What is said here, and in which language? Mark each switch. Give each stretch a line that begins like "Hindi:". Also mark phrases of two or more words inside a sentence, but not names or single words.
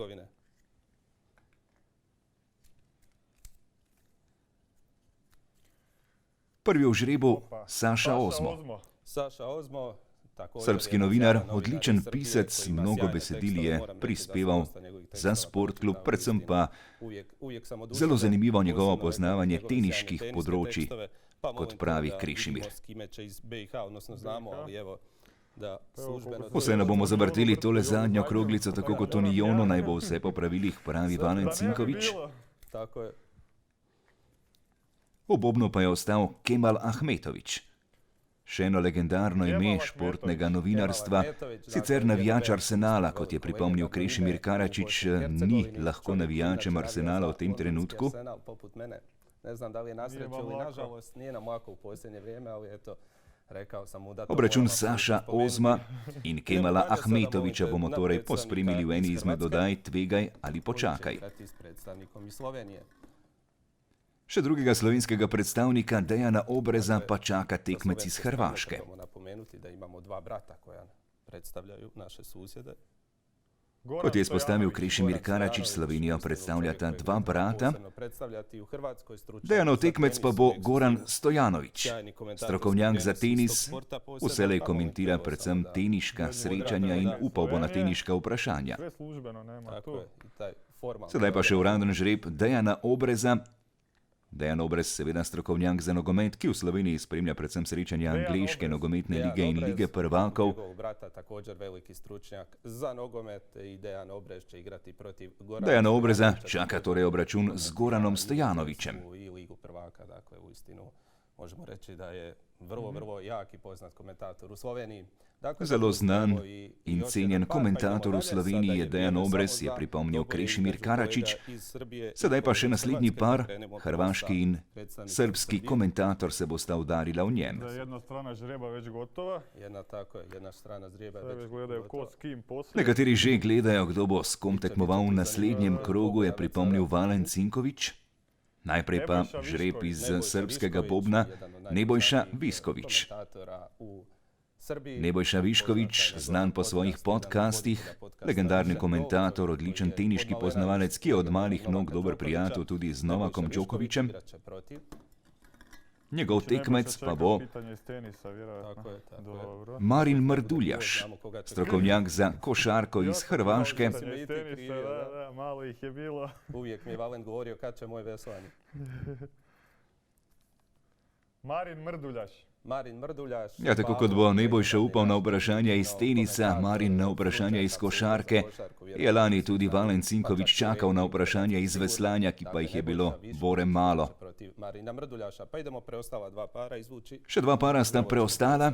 Slovenian: Prvi v žrebu Saša Ozmo. Srbski novinar, odličen pisec, mnogo besedil je prispeval za Sportklub, predvsem pa
Croatian: uvijek sam oduševljen,
Slovenian: zelo zanimivo njegovo
Croatian: posebno
Slovenian: poznavanje
Croatian: njegove sjajne
Slovenian: teniških
Croatian: tenisne
Slovenian: področij,
Croatian: tekstove, pa
Slovenian: kot
Croatian: molim
Slovenian: pravi
Croatian: da
Slovenian: Krešimir.
Croatian: vidimo s kime će iz BiH, odnosno znamo, ali evo da službeno...
Slovenian: Vseeno bomo zavrteli tole zadnjo kroglico, tako kot Unionu, naj bo vse po pravilih, pravi Valen Cinković. Tako je. V bobnu pa je ostal Kemal Ahmetović. Še eno legendarno ime športnega novinarstva, sicer navijač Arsenala, kot je pripomnil Krešimir Karačić, ni lahko navijačem Arsenala v tem trenutku.
Croatian: Poput mene. Ne znam da li je na sreću ili nažalost, nije nam lako u posljednje vrijeme, ali eto, rekao sam mu da...
Slovenian: Obračun Saša Ozma in Kemala Ahmetovića bomo torej pospremili v eni izmed oddaj Tvegaj ali počakaj. S predstavnikom iz Slovenije. Še drugega slovenskega predstavnika Dejana Obreza pa čaka tekmec iz Hrvaške.
Croatian: Trebamo napomenuti da imamo dva brata koja predstavljaju naše susjede.
Slovenian: Kot je izpostavil Krešimir Karačić, Slovenijo predstavljata dva brata. Dejanov tekmec pa bo Goran Stojanović, strokovnjak za tenis, vselej komentira predvsem teniška srečanja in upal bo na teniška vprašanja. Sedaj pa še uraden žreb Dejana Obreza. Dejan Obrez, seveda strokovnjak za nogomet, ki v Sloveniji spremlja predvsem srečanja angleške nogometne lige in lige prvakov. Dejana Obreza čaka torej obračun z Goranom Stojanovićem.
Croatian: Možemo reći da je vrlo jak i poznat komentator u Sloveniji.
Slovenian: Zelo znan in cenjen komentator v Sloveniji je Dejan Obrez, je pripomnil Krešimir Karačić. Sedaj pa še naslednji par, hrvaški in srbski komentator se bosta udarila v njem.
Croatian: Jedna strana žreba već gotova. Jedna strana žreba već gotova.
Slovenian: Nekateri že gledajo, kdo bo s kom tekmoval v naslednjem krogu, je pripomnil Valen Cinković. Najprej pa žreb iz srbskega bobna Nebojša Višković. Nebojša Višković, znan po svojih podcastih, legendarni komentator, odličen teniški poznavalec, ki je od malih nog dober prijatelj tudi z Novakom Djokovićem. Njegov tekmec pa bo Marin Mrduljaš, strokovnjak za košarko iz Hrvaške.
Croatian: Malo ih je bilo. Uvijek mi je Valen govorio kad će moj veslanje. Marin Mrduljaš.
Slovenian: Ja, tako kot bo Nebojša upal na vprašanja iz tenisa, Marin na vprašanja iz košarke, je lani tudi Valen Cinković čakal na vprašanja iz veslanja, ki pa jih je bilo bore malo. Še dva para sta preostala.